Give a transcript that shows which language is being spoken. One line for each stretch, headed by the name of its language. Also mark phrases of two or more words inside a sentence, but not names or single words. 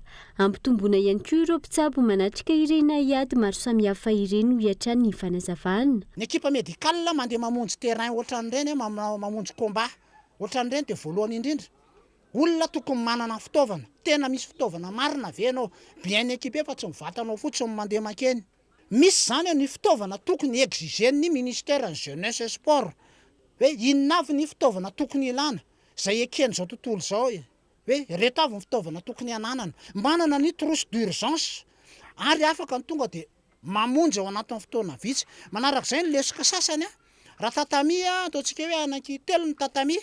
Malagasy: Ampitomboana ihany koa ireo mpitsabo manatrika ireny aiady maro samihafa ireny ho hiatrany ny fanazavana. Ny ekipa médicale mandeha mamonjy terrain ohatran'ireny mamonjy combat ohatran'ireny dia voalohany indrindra. Olona tokony manana fitaovana, tena misy fitaovana marina ve ianao
French: bien équipé
Malagasy: fa tsy mivatanao fotsiny mandeha makeny. Misy zany ny fitaovana tokony exigen'ny
French: ministère jeunesse et sport.
Malagasy: Hoe inona avy ny fitaovana tokony ilana zay ekeny zao tontolo zao hoe reto avy ny fitaovana tokony ananana. Manana ny
French: trousse d'urgence
Malagasy: ary afaka ny tonga dia mamonjy ao anatin'ny fotoana vitsy. Manarak'izay ny lesoka sasany raha tatami ataontsika hoe anaky telo ny tatami.